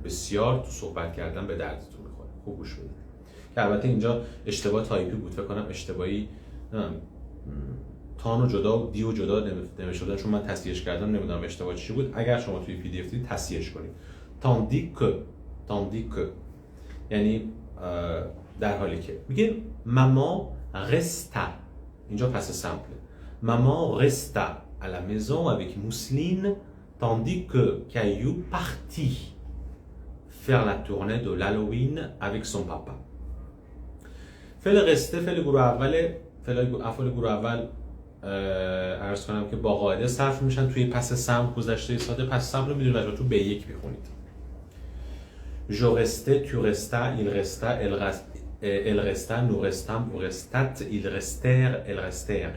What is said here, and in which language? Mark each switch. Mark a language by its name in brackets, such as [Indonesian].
[Persian] بسیار تو صحبت کردن به دردتون میخوره. خوب گوش بدید. که البته اینجا اشتباه تایپی بود، فکر کنم اشتباهی تان و جدا و دی و جدا نوشته بودن چون من تصحیحش کردم، نمیدونم اشتباه چی بود. اگر شما توی پی دی اف دیدید تصحیحش کنید. تاندیکو یعنی در حالی که میگه مامان رستا، اینجا پس سمپل. [French] Maman resta à la maison avec Mousseline tandis que Caillou partit faire la tournée de l'Halloween avec son papa. [Persian] فعل قصه فعل گروه اول، افعال گروه اول عرض کنم که با قاعده صرف میشن توی پس سمپ گذشته ساده. پس سمپ رو میدونید بچه‌ها تو B1 میخونید. [French] Je restais, tu restas, il resta, elle resta, nous restâmes, vous restâtes, ils restèrent, elles restèrent.